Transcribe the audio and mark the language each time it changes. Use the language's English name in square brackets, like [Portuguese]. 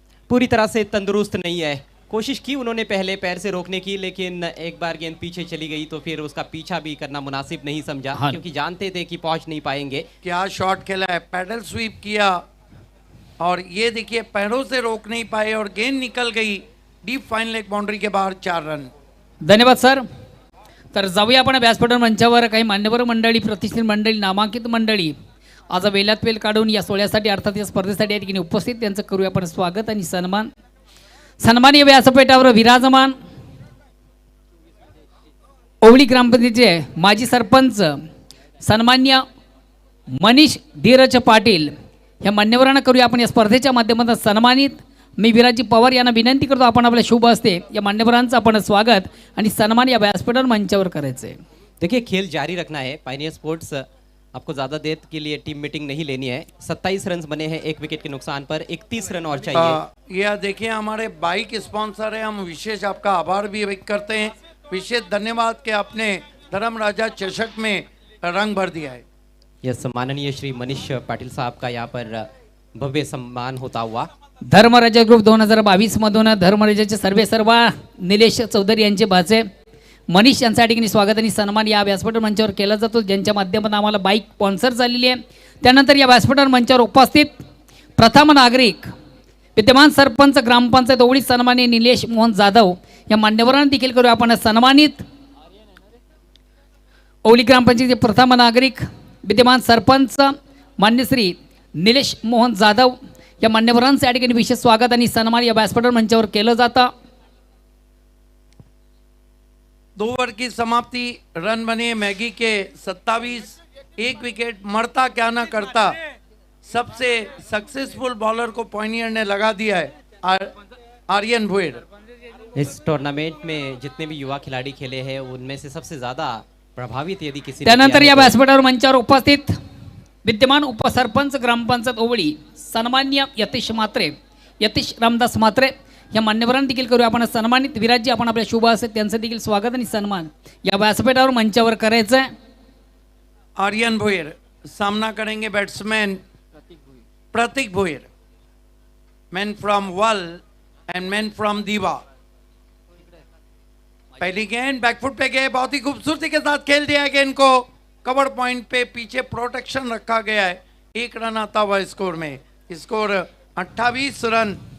[Hindi] पूरी तरह से तंदुरुस्त नहीं है, कोशिश की उन्होंने पहले पैर से रोकने की, लेकिन एक बार गेंद पीछे चली गई तो फिर उसका पीछा भी करना मुनासिब नहीं समझा, हाँ। क्योंकि जानते थे कि पहुंच नहीं पाएंगे। क्या शॉट खेला है, पैडल स्वीप किया और ये देखिए पैरों से रोक नहीं पाए और गेंद निकल गई डीप फाइन लेग बाउंड्री के बाहर, 4 रन। धन्यवाद सर. [Marathi] तर जाऊया आपण व्यासपीठ मंचावर. काही मान्यवर मंडळी, प्रतिष्ठित मंडळी, नामांकित मंडळी आज वेलात वेल काढून या सोहळ्यासाठी अर्थात या स्पर्धेसाठी या ठिकाणी उपस्थित, त्यांचं करूया आपण स्वागत आणि सन्मान. सन्माननीय व्यासपीठावर विराजमान ओवळी ग्रामपंचायतीचे माजी सरपंच सन्मान्य मनीष धीरज पाटील या मान्यवरांना करूया आपण या स्पर्धेच्या माध्यमातून सन्मानित. मी विराजी पवार यांना विनंती करतो आपण आपल्या शुभ हस्ते या मान्यवरांचं आपण स्वागत आणि सन्मान या व्यासपीठावर मंचावर करायचे. [Hindi] देखिए खेल जारी रखना है. पायनियर स्पोर्ट्स आपको ज़्यादा देर के लिए टीम मीटिंग नहीं लेनी है. 27 रन बने हैं 1 विकेट के नुकसान पर, 31 रन और चाहिए. यह देखिए हमारे बाइक स्पॉन्सर है, हम विशेष आपका आभार भी व्यक्त करते हैं. विशेष धन्यवाद कि आपने धर्म राजा चषक में रंग भर दिया है. यस, माननीय श्री मनीष पाटिल साहब का यहाँ पर भव्य सम्मान होता हुआ. [Marathi] धर्मराजा ग्रुप 2022 मधून धर्मराजाचे सर्व निलेश चौधरी यांचे भाचे मनीष यांच्या ठिकाणी स्वागत आणि सन्मान या व्यासपीठ मंचावर केला जातो, ज्यांच्या माध्यमातून आम्हाला बाईक स्पॉन्सर झालेली आहे. त्यानंतर या व्यासपीठ मंचावर उपस्थित प्रथम नागरिक विद्यमान सरपंच ग्रामपंचायत ओवळी सन्माननीय निलेश मोहन जाधव या मान्यवरांना देखील करू आपण सन्मानित. ओवळी ग्रामपंचायतीचे प्रथम नागरिक विद्यमान सरपंच मान्य श्री निलेश मोहन जाधव या मान्यवरांचं या ठिकाणी विशेष स्वागत आणि सन्मान या व्यासपीठ मंचावर केलं जातं. [Hindi] 2 ओवर की समाप्ति, रन बने मैगी के 27, 1 विकेट, मरता क्या ना करता. सबसे सक्सेसफुल बॉलर को पॉइनियर ने लगा दिया है आर्यन भुईर. इस टूर्नामेंट में जितने भी युवा खिलाड़ी खेले हैं उनमें से सबसे ज्यादा प्रभावित यदि किसी ने [Marathi] त्यानंतर [Hindi] किया [Marathi] या [Hindi] है तो [Marathi] व्यासपीठावर मंचावर उपस्थित विद्यमान उपसरपंच ग्रामपंचायत ओवळी सन्मान्य यतीश रामदास म्हात्रे या मान्यवरांना देखील करू आपण सन्मानित. विराजी आपण आपल्या शुभ हस्ते त्यांचं देखील स्वागत आणि सन्मान या व्यासपीठावर मंचावर करायचं आहे. [Hindi] आर्यन भुईर सामना करेंगे batsman Prateek Bhuir, [English] Man from वल and man from Diva. [Hindi] पहली गेंद बैकफुट पे गए, बहुत ही खूबसूरती के साथ खेल दिया है गेंद को. कवर पॉइंट पे पीछे प्रोटेक्शन रखा गया है. 1 रन आता हुआ स्कोर में, स्कोर 28 रन.